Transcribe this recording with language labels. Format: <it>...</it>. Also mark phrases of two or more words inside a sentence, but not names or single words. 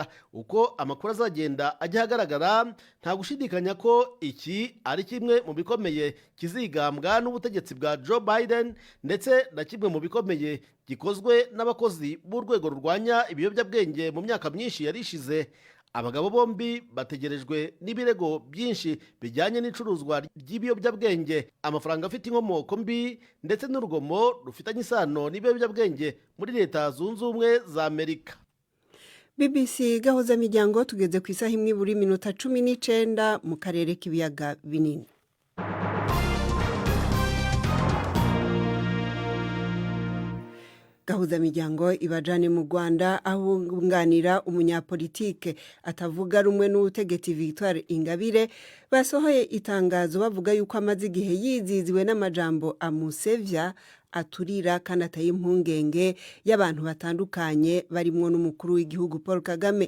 <rw>Uko amakuru azagenda ajya ahagaragara, nta gushidikanya ko iki ari kimwe mu bikomeye kizigambwa n'ubutegetsi bwa Joe Biden, ndetse na kimwe mu bikomeye gikozwe n'abakozi b'urwego rurwanya ibiyobyabwenge mu myaka myinshi yarishize. Abagabo bombi bategerejwe n'ibirego byinshi bijyanye n'icuruzwa ry'ibiyobyabwenge, amafaranga afite inkomoko mbi, ndetse n'urugomo rufitanye isano n'ibiyobyabwenge muri Leta Zunze Ubumwe za Amerika. BBC gahuza miryango tugeze ku isaha imwe buri minota 19 mu karere k'ibiyaga binini.</rw> <rn>Gahuza miryango ibajane mu Rwanda ahunganira umunyapolitike atavuga rumwe n'ubutegetsi Victoire Ingabire basohoye itangazo bavuga yuko amaze igihe yiziziwe n'amajambo amusevya aturira kandi ataye impungenge y'abantu batandukanye barimwo n'umukuru w'igihugu Paul Kagame.</rn>